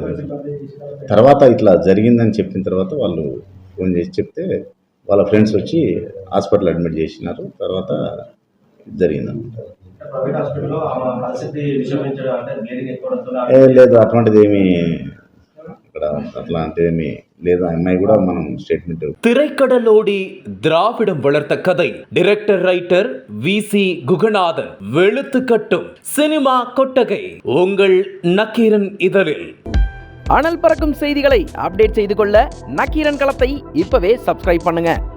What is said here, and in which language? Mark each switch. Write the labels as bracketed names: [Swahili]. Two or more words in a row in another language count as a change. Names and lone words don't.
[Telugu] తర్వాత ఇట్లా జరిగిందని చెప్పిన తర్వాత వాళ్ళు ఫోన్ చేసి చెప్తే వాళ్ళ ఫ్రెండ్స్ వచ్చి హాస్పిటల్ అడ్మిట్ చేసినారు. తర్వాత జరిగిందన్నమాట. లేదు, అటువంటిది ఏమీ ఇక్కడ అట్లాంటిదేమీ లేదు. అమ్మాయి కూడా మనం స్టేట్మెంట్. [Tamil] திரைக்கடலோடி திராவிடம் வளர்த்த கதை [English] director writer [Tamil] VC குகநாதன் வெளுத்துக்கட்டும் சினிமா கொட்டகை உங்கள் நக்கீரன் இதழில். அனல் பறக்கும் செய்திகளை அப்டேட் செய்து கொள்ள நக்கீரன் களத்தை இப்பவே சப்ஸ்கிரைப் பண்ணுங்க.